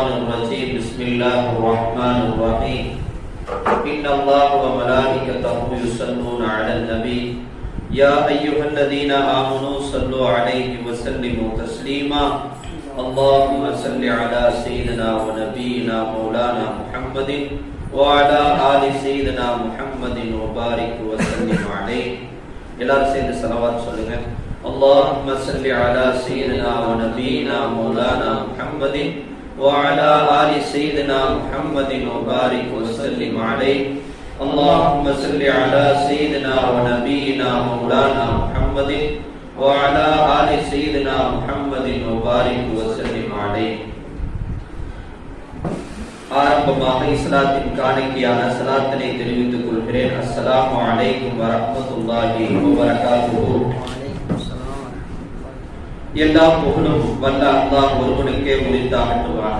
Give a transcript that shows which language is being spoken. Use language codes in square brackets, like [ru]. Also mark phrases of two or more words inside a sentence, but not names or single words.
[ar] الرجيم بسم الله الرحمن الرحيم إن الله وملائكته يصلون على النبي يا أيها الذين آمنوا صلوا عليه وسلموا تسليما اللهم صل على سيدنا ونبينا مولانا محمد وعلى آل سيدنا محمد وبارك وسلم عليه [ta] எல்லாரும் சேர்ந்து ஸலவாத் சொல்லுங்க. [ar] اللهم صل على سيدنا ونبينا مولانا محمد وعلى آل سيدنا محمد وبارك وسلم عليه اللهم صل على سيدنا ونبينا مولانا محمد وعلى آل سيدنا محمد وبارك وسلم عليه. [ta] ஆரம்பமாக இஸ்லாத்தின் காணிக்கையான ஸலாத்தினை தெரிவித்துக் கொள்கிறேன். [ar] السلام عليكم ورحمة الله وبركاته. [ta] எல்லா புகழும் வல்ல அல்லாஹ் ஒருவனுக்கே உரித்தாகட்டுமாக.